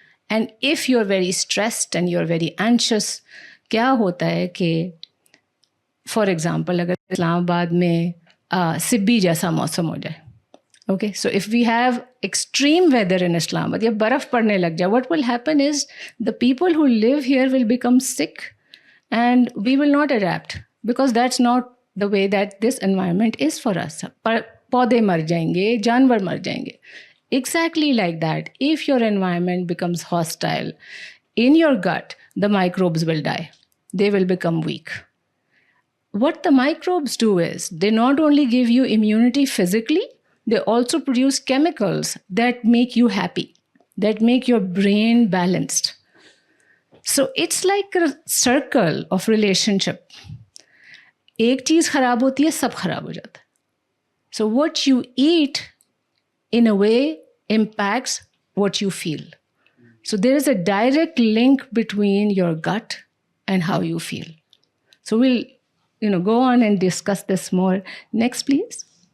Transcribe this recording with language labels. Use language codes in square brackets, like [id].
[en] And if you're very stressed and you're very anxious, [ur] کیا ہوتا ہے کہ [en] for example [ur] اگر اسلام آباد میں سبی جیسا موسم ہو جائے, [en] okay, so if we have extreme weather in Islamabad, [ur] یا برف پڑنے لگ جائے, [en] what will happen is the people who live here will become sick and we will not adapt because that's not the way that this environment is for us. [ur] پودے مر جائیں گے, جانور مر جائیں گے. [en] Exactly like that, if your environment becomes hostile, in your gut, the microbes will die. They will become weak. What the microbes do is, they not only give you immunity physically, they also produce chemicals that make you happy, that make your brain balanced. So it's like a circle of relationship. [ur] ایک چیز خراب ہوتی ہے, سب خراب ہو جاتا ہے. [en] So what you eat, in a way, impacts what you feel. So there is a direct link between your gut and how you feel. So we'll go on and discuss this more. Next, please.